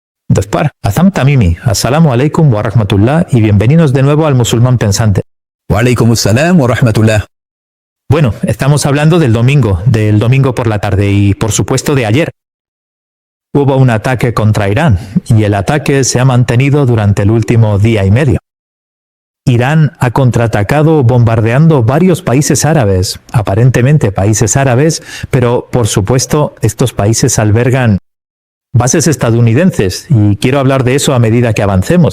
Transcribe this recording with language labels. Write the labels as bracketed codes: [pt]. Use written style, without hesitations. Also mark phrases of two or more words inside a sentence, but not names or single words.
[es] Despar, Azam Tamimi, [ar] السلام عليكم ورحمة الله [es] y bienvenidos de nuevo al Musulmán Pensante. [ar] وعليكم السلام ورحمة الله. [es] Bueno, estamos hablando del domingo por la tarde y por supuesto de ayer. Hubo un ataque contra Irán y el ataque se ha mantenido durante el último día y medio. Irán ha contraatacado bombardeando varios países árabes, aparentemente países árabes, pero por supuesto estos países albergan bases estadounidenses y quiero hablar de eso a medida que avancemos.